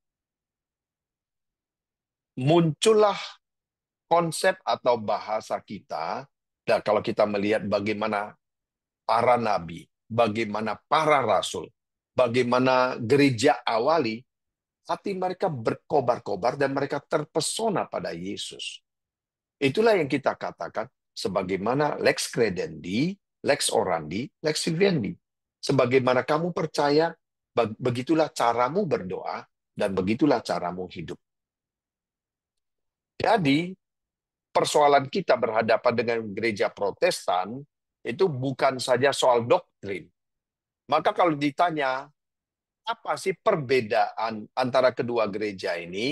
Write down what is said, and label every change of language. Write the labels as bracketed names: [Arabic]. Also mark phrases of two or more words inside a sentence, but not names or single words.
[Indonesian] Muncullah konsep atau bahasa kita, dan kalau kita melihat bagaimana para nabi, bagaimana para rasul, bagaimana gereja awali, hati mereka berkobar-kobar dan mereka terpesona pada Yesus. Itulah yang kita katakan sebagaimana [Latin] lex credendi, lex orandi, lex vivendi. [Indonesian] Sebagaimana kamu percaya, begitulah caramu berdoa, dan begitulah caramu hidup. Jadi, persoalan kita berhadapan dengan gereja Protestan, itu bukan saja soal doktrin. Maka kalau ditanya, apa sih perbedaan antara kedua gereja ini?